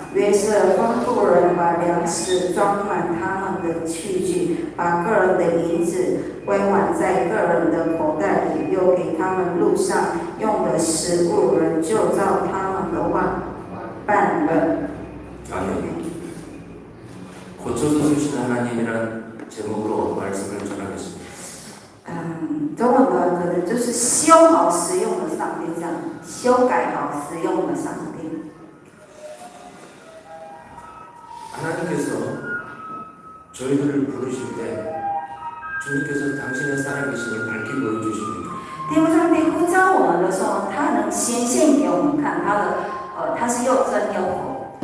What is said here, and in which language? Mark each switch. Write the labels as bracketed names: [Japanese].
[Chinese] 约瑟吩咐人把粮食装满他们的器具，把个人的银子归还在个人的口袋里，又给他们路上用的食物，人就照他们的话办了。 [Korean] 아멘. 고쳐서 주시는 하나님이란 제목으로 말씀을 전하겠습니다. [Chinese] 中文呢，可能就是修好实用的上帝，这样修改好实用的上帝。 [Korean] 하나님께서 저희들을 부르실 때 주님께서 당신의 살아계심을 밝게 보여주십니다. [Chinese] 天父上帝呼召我们的时候，他能显现给我们看他是又真又活。